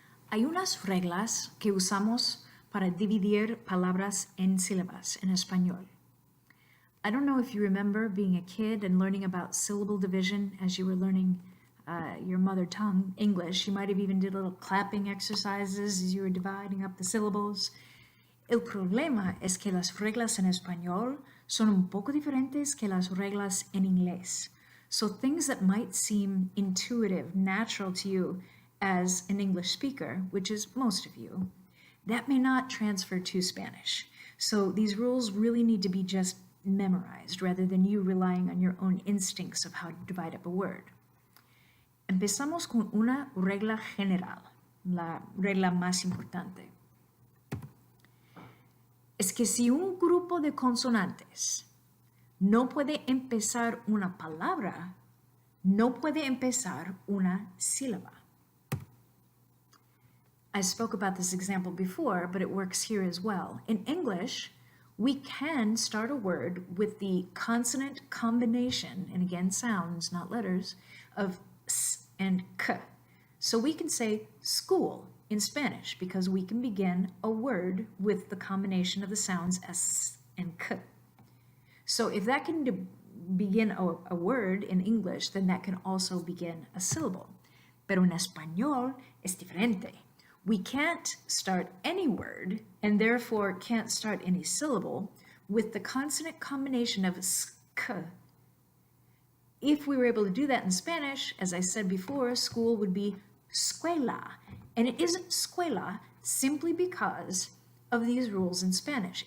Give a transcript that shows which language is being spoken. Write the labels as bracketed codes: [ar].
[es] Hay unas reglas que usamos para dividir palabras en sílabas en español. [en] I don't know if you remember being a kid and learning about syllable division as you were learning your mother tongue, English. You might have even did little clapping exercises as you were dividing up the syllables. [es] El problema es que las reglas en español son un poco diferentes que las reglas en inglés. [en] So things that might seem intuitive, natural to you as an English speaker, which is most of you, that may not transfer to Spanish. So these rules really need to be just memorized rather than you relying on your own instincts of how to divide up a word. [es] Empezamos con una regla general, la regla más importante. Es que si un grupo de consonantes no puede empezar una palabra, no puede empezar una sílaba. [en] I spoke about this example before, but it works here as well. In English, we can start a word with the consonant combination, and again sounds, not letters, of s and k. So we can say school in Spanish because we can begin a word with the combination of the sounds s and k. So if that can begin a word in English, then that can also begin a syllable. [es] Pero en español es diferente. [en] We can't start any word, and therefore can't start any syllable, with the consonant combination of sk. If we were able to do that in Spanish, as I said before, school would be escuela. And it isn't escuela simply because of these rules in Spanish.